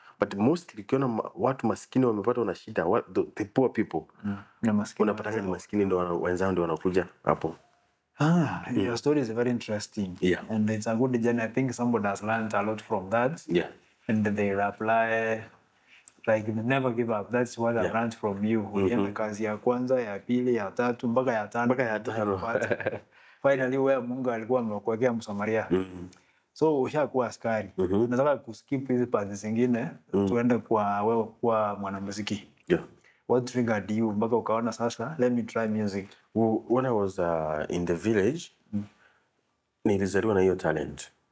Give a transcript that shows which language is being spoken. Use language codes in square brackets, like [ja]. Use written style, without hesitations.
[en] But mostly [sw] ukiona watu maskini wamepata una shida, [en] the poor people. [sw] Unapata ni maskini ndio wenzao ndio wanakuja hapo. [en] Your story is very interesting. And it's a good journey. I think somebody has learned a lot from that. And they apply, like never give up. That's what I learned from you. [sw] Ulienda kazi ya kwanza, ya pili, ya tatu, mpaka ya tano. [en] Finally where [sw] Mungu alikuwa amekuwekea Msamaria. So ushakuwa askari. Nataka kuskip hizi parts zingine tuende kwa wewe kwa mwanamuziki. [en] what triggered you [sw] mpaka ukaona sasa [en] let me try music? When I was in the village, [sw] nilizaliwa na hiyo [en] talent.